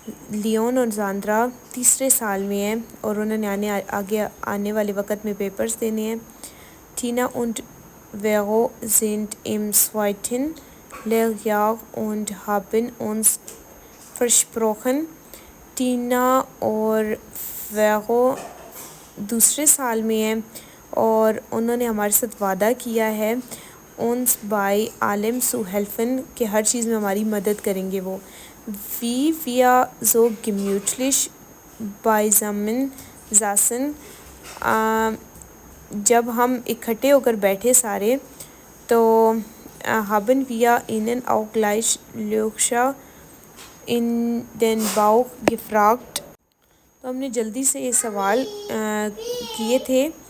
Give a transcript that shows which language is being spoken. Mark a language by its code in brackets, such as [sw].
[ur] Leone اور زاندرا تیسرے سال میں ہیں اور انہوں نے آگے آنے والے وقت میں پیپرز دینے ہیں. [de] ٹینا und Vero sind im zweiten Lehrjahr und haben uns versprochen. [ur] Tina اور ویرو دوسرے سال میں ہیں اور انہوں نے ہمارے ساتھ وعدہ کیا ہے [de] uns bei allem zu helfen، [ur] کہ ہر چیز میں ہماری مدد کریں گے وہ. [de] wie wir so gemütlich beisammen saßen، [ur] جب ہم اکٹھے ہو کر بیٹھے سارے تو [de] haben wir ihnen auch gleich Löcher in den Bauch gefragt، [ur] تو ہم نے جلدی سے یہ سوال کیے تھے.